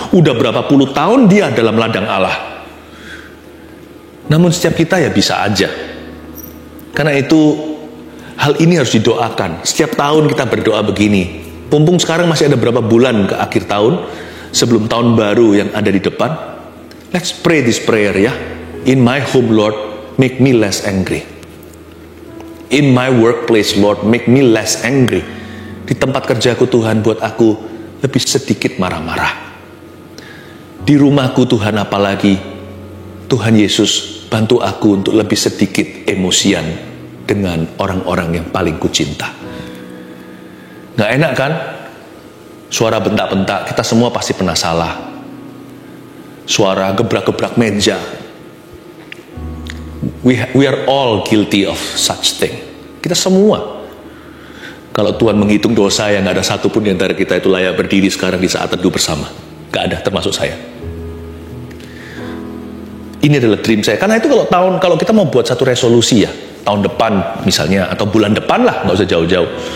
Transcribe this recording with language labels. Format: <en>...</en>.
<id>Udah berapa puluh tahun dia dalam ladang Allah. Namun setiap kita ya bisa aja. Karena itu hal ini harus didoakan. Setiap tahun kita berdoa begini. Mumpung sekarang masih ada berapa bulan ke akhir tahun, sebelum tahun baru yang ada di depan.</id> <en>Let's pray this prayer ya. In my home, Lord, make me less angry. In my workplace, Lord, make me less angry.</en> <id>Di tempat kerjaku, Tuhan, buat aku lebih sedikit marah-marah. Di rumahku, Tuhan, apalagi, Tuhan Yesus, bantu aku untuk lebih sedikit emosian dengan orang-orang yang paling kucinta. Nggak enak kan? Suara bentak-bentak, kita semua pasti pernah salah. Suara gebrak-gebrak meja.</id> <en>We are all guilty of such thing.</en> <id>Kita semua. Kalau Tuhan menghitung dosa yang nggak ada satupun di antara kita itu layak berdiri sekarang di saat teduh bersama. Nggak ada, termasuk saya. Ini adalah dream saya. Karena itu kalau kita mau buat satu resolusi ya, tahun depan misalnya, atau bulan depan lah, nggak usah jauh-jauh.</id>